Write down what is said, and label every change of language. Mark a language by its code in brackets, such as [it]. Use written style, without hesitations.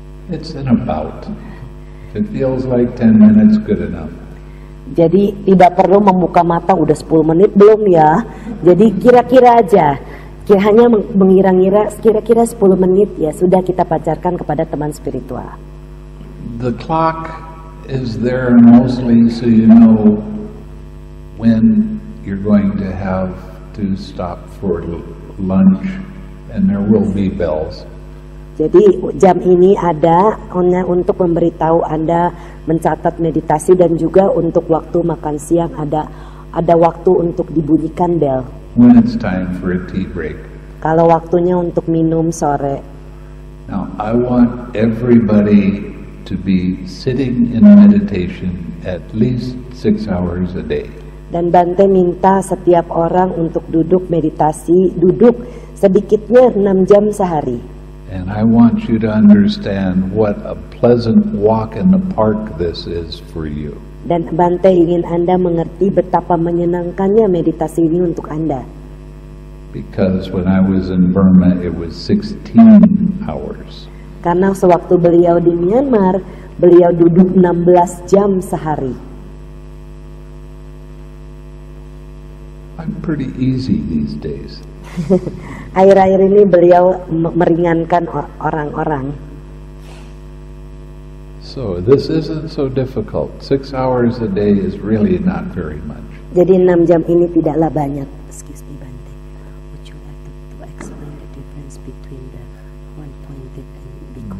[en] It's an about. If it feels like 10 minutes, good enough. [id] Jadi tidak perlu membuka mata udah 10 menit belum ya. Jadi kira-kira aja. Hanya mengira-ngira kira-kira 10 menit ya sudah kita pacarkan kepada teman spiritual. [en] The clock is there mostly so you know when you're going to have to stop for lunch, and there will be bells. [id] Jadi jam ini ada hanya untuk memberitahu Anda mencatat meditasi, dan juga untuk waktu makan siang ada waktu untuk dibunyikan bel. [en] When it's time for a tea break. [id] Kalau waktunya untuk minum sore. [en] Now, I want everybody to be sitting in meditation at least 6 hours a day. [id] Dan Bante minta setiap orang untuk duduk meditasi, duduk sedikitnya 6 jam sehari. [en] And I want you to understand what a pleasant walk in the park this is for you. [id] Dan Bante ingin Anda mengerti betapa menyenangkannya meditasi ini untuk Anda. [en] Because when I was in Burma, it was 16 hours. [id] Karena sewaktu beliau di Myanmar, beliau duduk 16 jam sehari. [en] I'm pretty easy these days. [id] Akhir-akhir ini beliau meringankan orang-orang. [en] So this isn't so difficult. 6 hours a day is really not very much. [id] Jadi 6 jam ini tidaklah banyak. [en] Excuse me, Bante. Would you like to explain the difference between the one-pointed and because